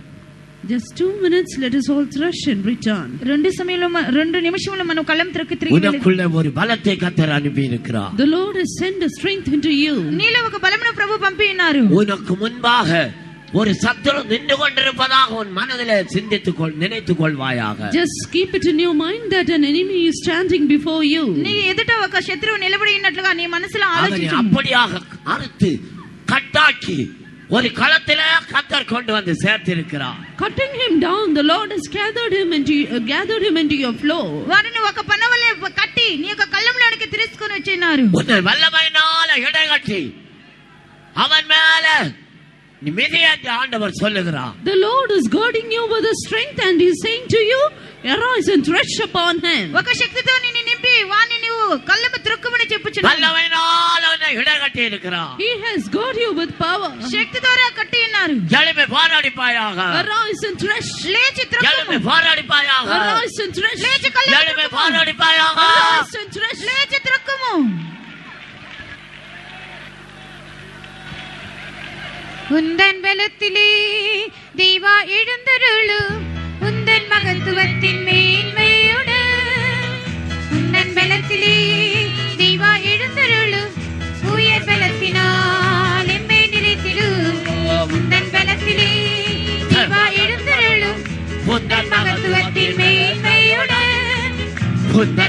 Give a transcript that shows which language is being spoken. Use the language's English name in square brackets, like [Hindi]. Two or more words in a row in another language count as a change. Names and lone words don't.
[English] Just 2 minutes, let us all thresh and return. [Telugu] 2 నిమిషములు మనం కళ్ళం తిరిగి [Tamil] உனக்குள்ளே ஒரு பலத்தை கர்த்தர் அனுப்பி இருக்கிறார். [English] The Lord has sent a strength into you. [Telugu] నీలో ఒక బలమును ప్రభు పంపి ఉన్నారు. [Tamil] உனக்கு முன்பாக ஒரு சத்துரு நின்று கொண்டிருப்பதாக உன் மனதிலே நினைத்துக் கொள்வாயாக. [English] Just keep it in your mind that an enemy is standing before you. [Telugu] నీ ఎదుట ఒక శత్రువు నిలబడి ఉన్నట్లుగా నీ మనసులో ఆలోచించు. [Tamil] அப்படியாக அறுத்து கட்டாக்கி ஒரு களத்திலே கர்த்தர் கொண்டு வந்து சேர்த்திருக்கிறார். [English] Cutting him down, the Lord has gathered him into your flow. [Telugu] వారిని ఒక పనవలే కట్టి నీ యొక్క కళ్ళంలోనికి తీసుకొని వచ్చినారు. [Tamil] உன்னை வல்லமையினால இடைகட்டி அவன் மேலே நீ மிதியேற்று ஆண்டவர் சொல்லுகிறார். [English] The Lord is guarding you with his strength and he is saying to you, arise and thresh upon him. [Telugu] ఒక శక్తితో నిన్ను నింపి వాని నీవు కళ్ళము త్రొక్కుమని చెప్పుచున్నాడు. [Tamil] వల్లమైనాల உன்னை இடைகட்டி இருக்கிறார். [English] He has got you with power. [Telugu] శక్తి ద్వారా కట్టి ఉన్నారు. [Tamil] எழும்பி போராடிப்பாயாக. [English] Arise and thresh. [Telugu] లేచి త్రొక్కుము. [Tamil] எழும்பி போராடிப்பாயாக. [English] Arise and thresh. [Telugu] లేచి కళ్ళము [Tamil] எழும்பி போராடிப்பாயாக. [English] Arise and thresh. [Telugu] లేచి త్రొక్కుము. [Tamil] உந்தன் பலத்திலே தேவா எழுந்தருளும் உந்தன் மகத்துவத்தின் மேன்மையுடன் உந்தன் பலத்திலே தேவா எழுந்தருளும் உயர் பலத்தினால் எம்மை நிறைத்திடும் உந்தன் பலத்திலே தேவா எழுந்தருளும் உந்தன் மகத்துவத்தின் மேன்மையுடன் உந்தன்